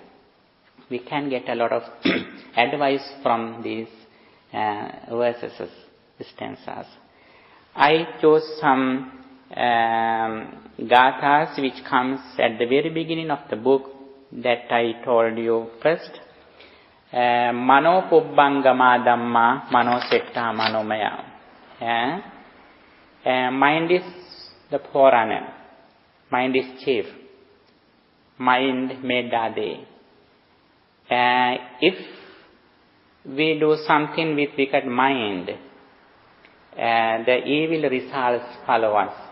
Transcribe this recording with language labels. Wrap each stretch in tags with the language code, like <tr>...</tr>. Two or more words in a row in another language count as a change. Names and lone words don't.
<en>We can get a lot of advice from these verses, stanzas. I chose some gathas which comes at the very beginning of the book that I told you first.</en> <pi>Mano pubbangama dhamma mano setta manomaya.</pi> <en>Mind is the forerunner. Mind is chief. Mind medade. If we do something with wicked mind, the evil results follow us.</en>